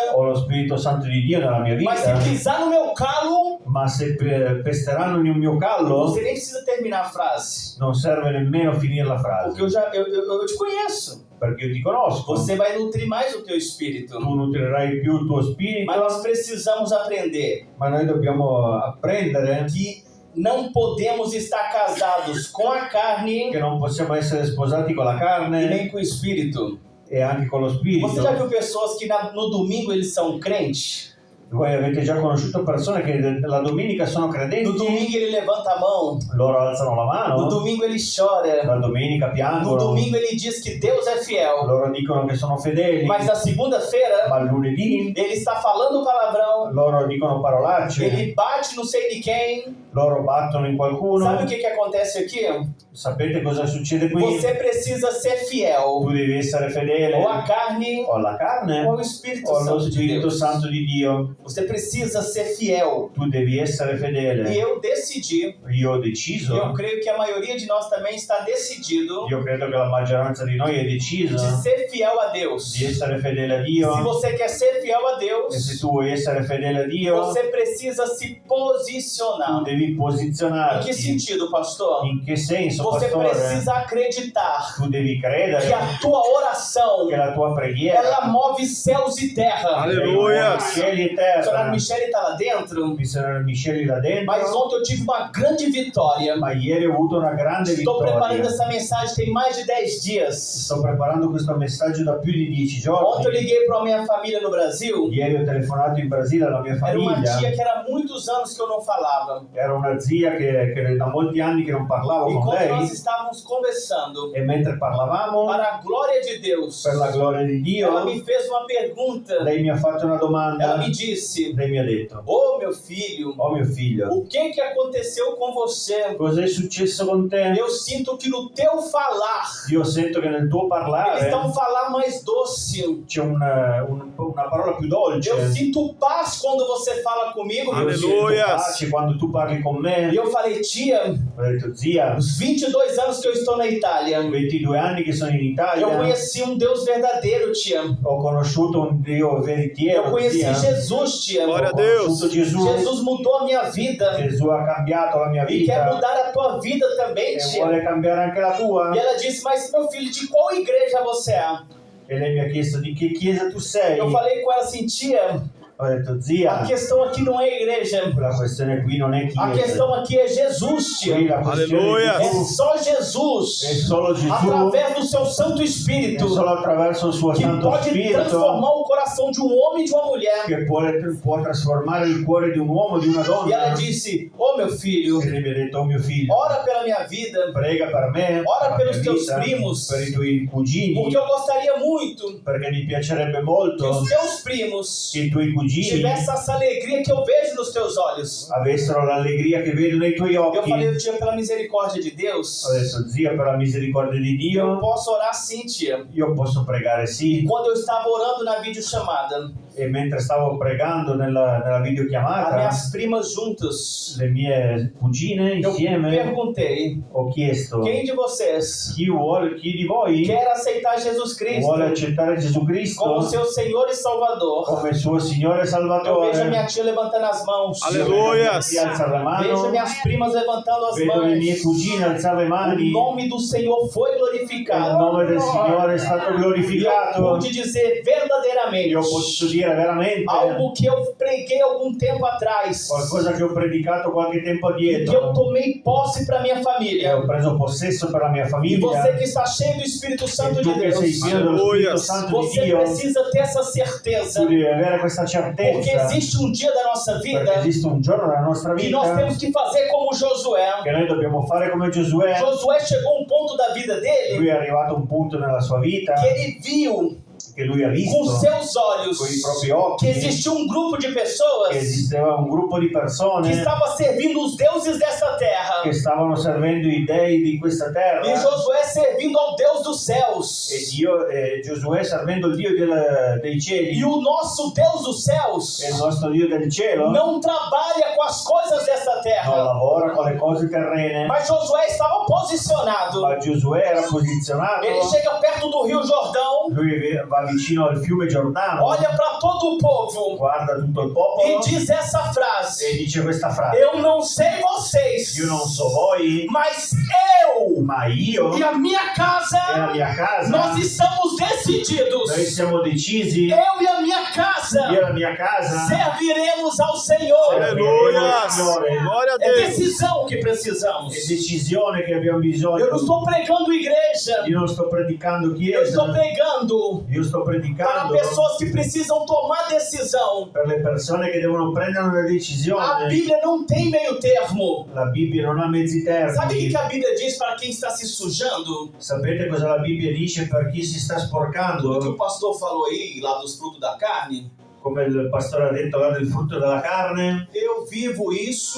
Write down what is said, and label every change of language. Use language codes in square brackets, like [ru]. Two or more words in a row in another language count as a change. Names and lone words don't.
[it] ho lo Spirito Santo di Dio nella mia [pt] mas se [it] vita, [pt] pisar no meu calo, [it] ma se pesteranno il mio callo, [pt] você nem precisa terminar a frase, [it] non serve nemmeno finire la [pt] porque [it] frase, [pt] eu te conheço. [it] perché io ti conosco. [pt] Você vai nutrir mais o teu espírito. [it] Tu nutrirai più il tuo spirito, [pt] Mas nós precisamos aprender [it] ma noi dobbiamo apprendere [pt] que não podemos estar casados com a carne [it] che non possiamo essere sposati con la [pt] e [it] carne [pt] nem com o espírito. [it] e anche con lo spirito. [pt] Você já viu pessoas que no domingo eles são crentes? [it] Voi avete già conosciuto persone che la domenica sono [pt] No [it] credenti, [pt] domingo ele levanta a mão, [it] loro alzano la [pt] no [it] mano, [pt] domingo ele chora, [it] la domenica [pt] no [it] piangono, [pt] domingo ele diz que Deus é fiel, [it] loro dicono che sono fedeli, [pt] mas na segunda-feira [it] ma il lunedì [pt] ele está falando palavrão, [it] loro dicono parolacce, [pt] ele bate não sei de quem. [it] loro battono in qualcuno. [pt] Sabe o que acontece aqui? [it] Sapete cosa succede qui? [pt] Você precisa ser fiel [it] Tu devi essere fedele [pt] ou à carne [it] o alla carne [pt] ou ao Espírito [it] o allo [pt] Santo de [it] Spirito [pt] Deus. [it] Santo di Dio. [pt] Você precisa ser fiel. [it] Tu devi essere [pt] E [it] fedele. [pt] eu decidi, [it] Io ho [pt] e eu [it] deciso, [pt] creio que a maioria de nós também está decidido [it] io credo che la maggioranza di noi è decisa [pt] de ser fiel a Deus. [it] di essere fedele a [pt] Se [it] Dio. [pt] você quer ser fiel a [it] E se [pt] Deus, [it] tu vuoi essere fedele a Dio, [pt] você precisa se [it] tu [pt] posicionar. [it] devi [pt] Em que [it] posizionarti. [pt] sentido, pastor? [it] In che senso, [pt] Você [it] pastore? [pt] precisa acreditar [it] Tu devi [pt] que [it] credere [pt] a tua oração, [it] che la tua preghiera [pt] ela move céus e terra. Aleluia. [it] cieli e [pt] A [it] terra. [pt] senhora Michele está lá dentro, [it] Missionario Michele là dentro. [pt] mas ontem eu tive uma grande vitória. [it] Ma ieri ho avuto una grande [pt] Estou preparando [it] vittoria. [pt] essa mensagem tem mais de 10 dias. [it] Sto preparando questo messaggio da più di 10 [pt] Ontem eu [it] giorni. [pt] liguei para a minha família no Brasil. [it] Ieri ho telefonato in Brasile alla mia [pt] Era uma [it] famiglia. [pt] tia que era muitos anos que eu não falava. [it] Era una zia che da molti anni che non parlavo [pt] E [it] con [pt] quando nós [it] lei. [pt] estávamos conversando, [it] E mentre parlavamo, [pt] para a glória de Deus, [it] per la gloria di [pt] ela [it] Dio, [pt] me fez uma pergunta. [it] lei mi ha fatto una [pt] Ela [it] domanda. [pt] me disse: [it] Lei mi ha detto: [pt] Ô meu filho, [it] oh mio figlio, [pt] o que aconteceu com você? [it] cos'è successo con te? [pt] Eu sinto que no teu falar, [it] Io sento che nel tuo [pt] eles [it] parlare [pt] estão a falar mais doce. [it] c'è una parola più dolce. [pt] Eu sinto paz quando você fala comigo. [it] Io sento Alleluia. pace quando tu parli con me. [pt] E eu falei: tia, [it] Ho detto: zia, [pt] os 22 anos que eu estou na Itália, [it] 22 anni che sono in [pt] eu [it] Italia, [pt] conheci um Deus verdadeiro, tia. [it] ho conosciuto un Dio [pt] Eu [it] veritiero, [pt] conheci [it] zia. [pt] Jesus, tia. Glória [it] Ho [pt] a Deus. [it] conosciuto Gesù. [pt] Jesus mudou a minha vida [it] Gesù ha cambiato la mia [pt] e quer [it] vita [pt] mudar a tua vida também, [it] e [pt] tia. [it] vuole cambiare anche la tua. [pt] E ela disse: mas meu filho, de qual igreja você é? [it] E lei mi ha chiesto: di che chiesa tu sei? [pt] Eu falei com ela assim: tia, [it] Ho detto: [pt] a [it] zia, [pt] questão aqui não é igreja, [it] la questione qui non è [pt] a [it] chiesa. [pt] questão aqui é Jesus, [it] Qui [pt] tia. [it] la questione [pt] Alleluia. [it] di [pt] É [it] Gesù [pt] só [it] è [pt] Jesus, [it] solo Gesù, [pt] através do seu Santo [it] è [pt] Espírito, [it] solo attraverso il suo [pt] que [it] Santo [pt] pode [it] Spirito [pt] transformar o coração de um homem e de uma mulher. [it] che può trasformare il cuore di un uomo e di una [pt] E ela [it] donna. [pt] disse: ô meu filho, [it] E lei mi ha detto: oh mio figlio, [pt] ora pela minha vida, [it] prega per me, [pt] ora [it] per la [pt] pelos [it] mia [pt] teus [it] vita, [pt] primos, [it] per i tuoi cugini, [pt] porque eu gostaria muito [it] perché mi piacerebbe [pt] que [it] molto [pt] os teus primos [it] che i tuoi cugini [pt] tivessem essa alegria que eu vejo nos teus olhos. [it] avessero l'allegria che vedo nei tuoi [pt] Eu [it] occhi. [pt] falei: tia, pela misericórdia de Deus, [it] Ho detto: zia, per la misericordia di [pt] eu [it] Dio, [pt] posso orar sim, tia. [it] io posso pregare sì. [pt] Quando eu estava orando na videochamada, [it] E mentre stavo pregando nella [pt] as [it] videochiamata, [pt] minhas primas juntas, [it] le mie cugine [pt] eu [it] insieme [pt] perguntei: [it] ho chiesto: [pt] quem de vocês [it] chi di voi [pt] quer aceitar Jesus Cristo [it] vuole accettare Gesù [pt] como [it] Cristo [pt] seu Senhor e Salvador? [it] come suo Signore e [pt] Eu vejo a [it] Salvatore? [pt] minha tia levantando as mãos. [it] Alleluia. Chi alza la [pt] Vejo [it] mano, [pt] minhas primas levantando as [it] vedo le mie [pt] mãos. [it] cugine alzare le [pt] O [it] mani. [pt] nome do Senhor foi [it] Il [pt] glorificado. [it] nome del Signore è stato [pt] E eu [it] glorificato. [pt] pude dizer verdadeiramente [it] Io posso dire veramente [pt] algo que eu preguei algum tempo atrás [it] qualcosa che ho predicato qualche tempo [pt] e que eu [it] dietro [pt] tomei posse para minha [it] e [pt] família. [it] ho preso possesso per la mia [pt] E [it] famiglia. [pt] você que está cheio do Espírito Santo [it] E [pt] de [it] tu che sei [pt] Deus, [it] pieno dello [pt] Alleluia. [it] Spirito Santo di [pt] você [it] Dio, [pt] precisa ter essa certeza, [it] tu devi avere questa [pt] porque [it] certezza, [pt] existe um dia da nossa [it] perché [pt] vida [it] esiste un giorno nella nostra [pt] que nós [it] vita [pt] temos que fazer como Josué. [it] che noi dobbiamo fare come Giosuè. [pt] Josué chegou a um ponto da vida dele [it] Lui è arrivato a un punto nella sua vita [pt] que ele viu [it] che lui ha [pt] com [it] visto [pt] seus olhos [it] con i propri occhi [pt] que existia um grupo de [it] che [pt] pessoas [it] esisteva un gruppo di [pt] que [it] persone [pt] estava servindo os deuses dessa terra [it] che stavano servendo i dei di questa terra [pt] e Josué servindo ao Deus dos céus. [it] e Giosuè servendo il Dio dei cieli [pt] E o nosso Deus dos céus [it] e il nostro Dio del cielo [pt] não trabalha com as coisas desta [it] non [pt] terra, [it] lavora con le cose terrene, [pt] mas Josué estava posicionado. [it] ma Giosuè era posizionato. [pt] Ele chega perto do Rio Jordão, [it] Lui va vicino al fiume Giordano, [pt] olha para todo o povo [it] guarda tutto il [pt] e [it] popolo [pt] diz essa [it] e [pt] frase: [it] dice questa frase: [pt] eu não sei vocês, [it] io non so voi, [pt] mas eu [it] ma io [pt] e a minha [it] e la [pt] casa, [it] mia casa, [pt] nós estamos decididos. [it] noi siamo decisi, [pt] Eu e a minha casa [it] io e la mia casa, [pt] serviremos ao Senhor. Aleluia. [it] Signore. [pt] Glória a É Deus. decisão que precisamos. [it] È decisione che abbiamo [pt] Eu [it] bisogno. [pt] não estou pregando igreja, [it] Io non sto predicando [pt] eu [it] chiesa, [pt] estou pregando [it] io sto [pt] para [it] predicando [pt] pessoas que precisam tomar decisão. [it] per le persone che devono prendere una [pt] A [it] decisione. [pt] Bíblia não tem meio termo. [it] La Bibbia non ha mezzi [pt] Sabe o [it] termini. [pt] que a Bíblia diz para quem está se sujando? [it] Sapete cosa la Bibbia dice per chi si sta [pt] Tudo que o [it] sporcando? [pt] pastor falou aí, lá dos frutos da carne. [it] come il pastore ha detto, guarda il frutto della carne, [pt] Eu vivo isso,